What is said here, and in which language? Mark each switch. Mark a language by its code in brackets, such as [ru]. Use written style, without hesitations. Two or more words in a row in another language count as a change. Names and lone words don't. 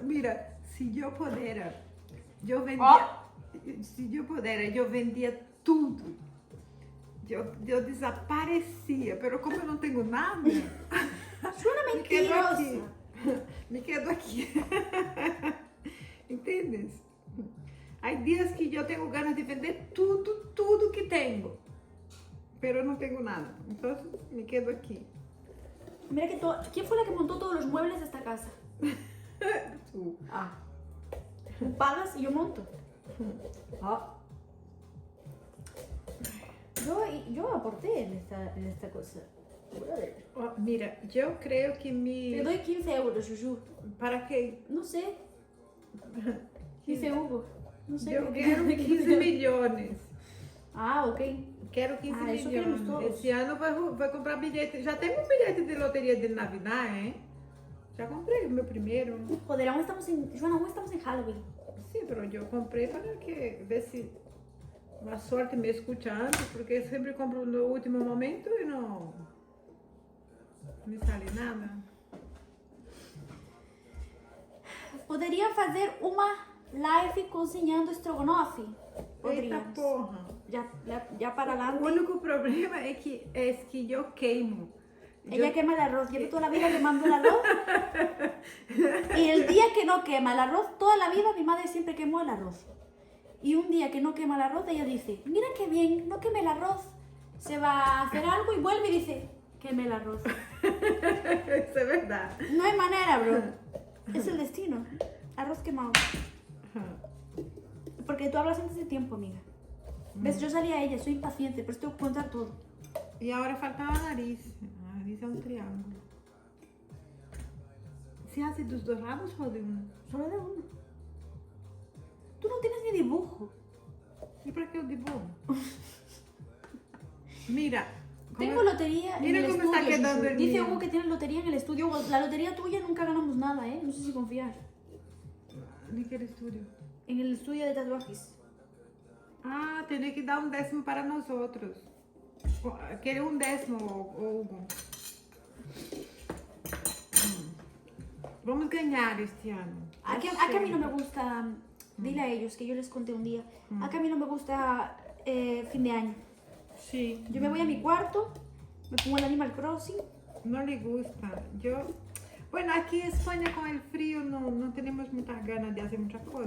[pt] Mira, se eu puder, eu vendia. Se eu puder, eu vendia tudo. Eu desaparecia, mas como eu não tenho nada, [es] Suena me quedo mentirosa. [pt] aqui. [es] Me quedo [pt] aqui. Entendes? Há dias que eu tenho ganas de vender tudo que tenho, mas eu não tenho nada. Então, [es] me quedo [pt] aqui. [es] Mira que ¿quién fue la que montó todos los muebles de esta casa? Tú. Ah. Tú pagas y yo monto. Ah. Yo aporté en esta cosa. Oh, mira, yo creo que Te doy 15 euros, Juju. ¿Para qué? No sé. Dice Hugo. No sé. Yo quiero 15 millones. Ah, ok. [pt] Quero 15 Ah, isso queremos milhões. todos. Esse ano vai comprar bilhete. Já tem um bilhete de loteria de Navidad, hein? Já comprei o meu primeiro. [es] Joder, aún estamos en... Joana, aún estamos en Halloween. [pt] Sim, pero eu comprei para que ver se a sorte me escucha antes, porque eu sempre compro no último momento e não me sale nada. Poderia fazer uma live cozinhando estrogonofe? Eita Poderíamos. porra! [es] Ya para [pt] O [es] adelante. [pt] único problema é que eu queimo. [es] Ella quema el arroz. Llevo toda la vida quemando el arroz. Y el día que no quema el arroz, toda la vida mi madre siempre quemó el arroz. Y un día que no quema el arroz, ella dice, mira qué bien, no queme el arroz. Se va a hacer algo y vuelve y dice, queme el arroz. Isso é verdade. No hay manera, bro. Es el destino. Arroz quemado. Porque tú hablas antes de tiempo, amiga. ¿Ves? Yo salí a ella, soy impaciente, pero tengo que contar todo. [pt] E agora falta a nariz. A nariz é um triângulo. [es] ¿Se hace [pt] dos dois lados ou de um? [es] Solo de uno. Tú no tienes ni dibujo. [pt] E para que eu dibujo? Mira. [es] Tengo lotería Mira en el cómo estudio. está quedando Susu. el Dice mío. Hugo que tiene lotería en el estudio. Hugo, la lotería tuya nunca ganamos nada, ¿eh? No sé si confiar. [pt] De que estudio? [es] En el estudio de tatuajes. [pt] Ah, teria que dar 10º para nós outros. Querer 10º, Hugo. Vamos ganhar este ano. [es] A que a mí no me gusta, dile a ellos que yo les conté un día, a que a mí no me gusta fin de año. Sí. Yo me voy a mi cuarto, me pongo el Animal Crossing. No le gusta. Bueno, aquí en España con el frío no tenemos muchas ganas de hacer muchas cosas.